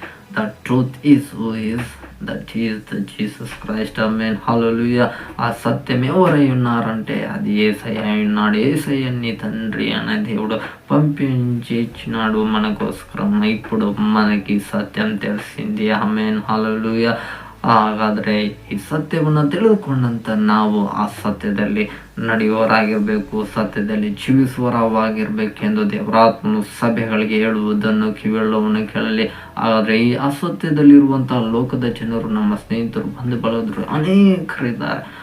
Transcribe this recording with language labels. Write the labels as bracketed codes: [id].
[en] The truth is who is, that is the Jesus Christ. [te] ఆమేన్, హల్లెలూయా. ఆ సత్యం ఎవరై ఉన్నారంటే అది యేసయ్య ఉన్నాడు. యేసయ్యని తండ్రి అనే దేవుడు పంపించి ఇచ్చినాడు మనకోస్కరం. ఇప్పుడు మనకి సత్యం తెలిసింది. ఆమేన్, హల్లెలూయా. [kn] ಹಾಗಾದರೆ ಈ ಸತ್ಯವನ್ನು ತಿಳಿದುಕೊಂಡಂತ ನಾವು ಆ ಸತ್ಯದಲ್ಲಿ ನಡೆಯುವವರಾಗಿರ್ಬೇಕು, ಸತ್ಯದಲ್ಲಿ ಜೀವಿಸುವವರಾಗಿರ್ಬೇಕೆಂದು ದೇವರಾತ್ಮನು ಸಭೆಗಳಿಗೆ ಹೇಳುವುದನ್ನು ಕಿವಿಯುಳ್ಳವನು ಕೇಳಲಿ. ಹಾಗಾದರೆ ಈ ಅಸತ್ಯದಲ್ಲಿರುವಂತಹ ಲೋಕದ ಜನರು, ನಮ್ಮ ಸ್ನೇಹಿತರು, ಬಂಧು ಬಳಗರು ಅನೇಕರಿದ್ದಾರೆ.